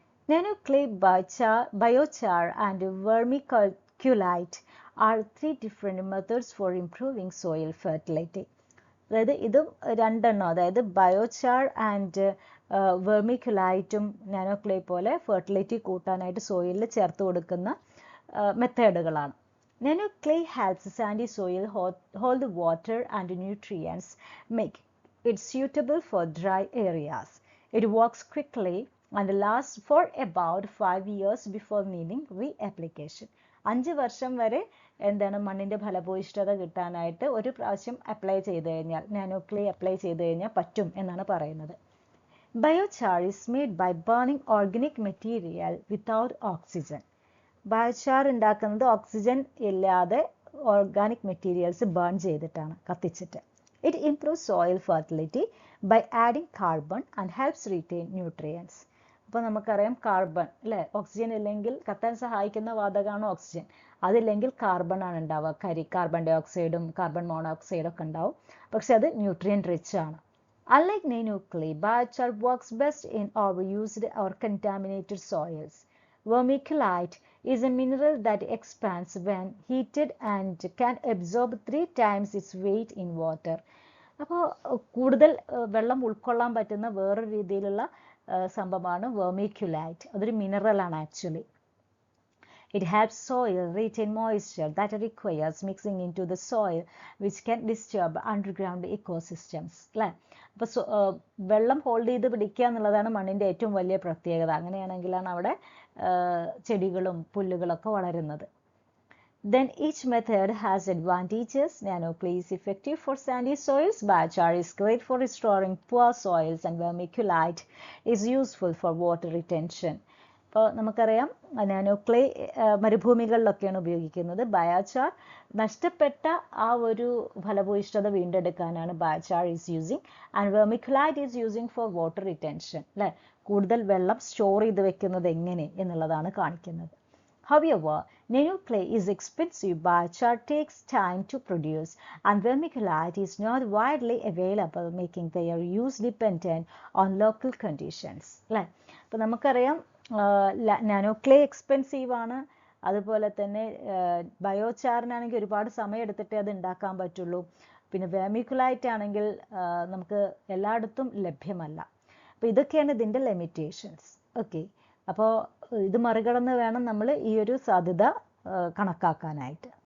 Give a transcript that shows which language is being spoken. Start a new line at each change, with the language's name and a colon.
English: Nano clay, biochar and vermiculite are 3 different methods for improving soil fertility.
Malayalam: അതായത് ഇതും രണ്ടെണ്ണം, അതായത് ബയോചാർ ആൻഡ് വെർമിക്യുലൈറ്റും നാനോ ക്ലേ പോലെ fertility കൂട്ടാനായിട്ട് സോയിലിൽ ചേർത്ത് കൊടുക്കുന്ന മെത്തേഡുകളാണ്.
English: Nano clay helps sandy soil hold the water and nutrients, make it suitable for dry areas. It works quickly and lasts for about 5 years before needing reapplication.
Malayalam: 5 വർഷം വരെ മണ്ണിൻ്റെ ഫലഭൂയിഷ്ഠത കിട്ടാനായിട്ട് ഒരു പ്രാവശ്യം അപ്ലൈ ചെയ്ത് കഴിഞ്ഞാൽ, നാനോ ക്ലേ അപ്ലൈ ചെയ്ത് കഴിഞ്ഞാൽ പറ്റും എന്നാണ് പറയുന്നത്.
English: Biochar is made by burning organic material without oxygen.
Malayalam: Biochar ഉണ്ടാക്കുന്നത് ഓക്സിജൻ ഇല്ലാതെ ഓർഗാനിക് മെറ്റീരിയൽസ് ബേൺ ചെയ്തിട്ടാണ്, കത്തിച്ചിട്ട്.
English: It improve soil fertility by adding carbon and helps retain nutrients.
Malayalam: അപ്പോൾ നമുക്കറിയാം കാർബൺ അല്ലേ, ഓക്സിജൻ ഇല്ലെങ്കിൽ കത്താൻ സഹായിക്കുന്ന വാതകമാണ് ഓക്സിജൻ. അതില്ലെങ്കിൽ കാർബൺ ആണ് ഉണ്ടാവുക, കാർബൺ ഡൈ ഓക്സൈഡും കാർബൺ മോണോക്സൈഡും ഒക്കെ ഉണ്ടാവും. പക്ഷെ അത് ന്യൂട്രിയൻ റിച്ച് ആണ്.
English: Unlike nano clay, biochar works best in overused or contaminated soils. Vermiculite is a mineral that expands when heated and can absorb 3 times its weight in water.
Malayalam: അപ്പോൾ കൂടുതൽ വെള്ളം ഉൾക്കൊള്ളാൻ പറ്റുന്ന വേറൊരു രീതിയിലുള്ള സംഭവമാണ് വെർമിക്യുലൈറ്റ്. അതൊരു മിനറലാണ് actually.
English: It helps soil retain moisture that requires mixing into the soil, which can disturb underground ecosystems.
Malayalam: അല്ലേ? അപ്പോൾ വെള്ളം ഹോൾഡ് ചെയ്ത് പിടിക്കുക എന്നുള്ളതാണ് മണ്ണിൻ്റെ ഏറ്റവും വലിയ പ്രത്യേകത. അങ്ങനെയാണെങ്കിലാണ് അവിടെ ചെടികളും പുല്ലുകളൊക്കെ വളരുന്നത്.
English: Then each method has advantages. Nano clay is effective for sandy soils, biochar is great for restoring poor soils, and vermiculite is useful for water retention.
Malayalam: അപ്പോൾ നമുക്കറിയാം നാനോ ക്ലേ മരുഭൂമികളിലൊക്കെയാണ് ഉപയോഗിക്കുന്നത്. ബയോചാർ നഷ്ടപ്പെട്ട ആ ഒരു ഫലഭൂയിഷ്ഠത വീണ്ടെടുക്കാനാണ്
English: Biochar is using, and vermiculite is using for water retention.
Malayalam: അല്ലേ, കൂടുതൽ വെള്ളം store ചെയ്ത് വെക്കുന്നത് എങ്ങനെ എന്നുള്ളതാണ് കാണിക്കുന്നത്.
English: However, nano clay is expensive, biochar takes time to produce, and vermiculite is not widely available, making their use dependent on local conditions.
Malayalam: അല്ലേ, അപ്പോൾ നമുക്കറിയാം നാനോ ക്ലേ എക്സ്പെൻസീവ് ആണ്. അതുപോലെ തന്നെ ബയോചാറിനാണെങ്കിൽ ഒരുപാട് സമയം എടുത്തിട്ടേ അത് ഉണ്ടാക്കാൻ പറ്റുള്ളൂ. പിന്നെ വെർമിക്കുലൈറ്റ് ആണെങ്കിൽ നമുക്ക് എല്ലായിടത്തും ലഭ്യമല്ല. അപ്പോൾ ഇതൊക്കെയാണ് ഇതിൻ്റെ ലിമിറ്റേഷൻസ്. ഓക്കെ, അപ്പോൾ ഇത് മറികടന്ന് വേണം നമ്മൾ ഈ ഒരു സാധ്യത കണക്കാക്കാനായിട്ട്.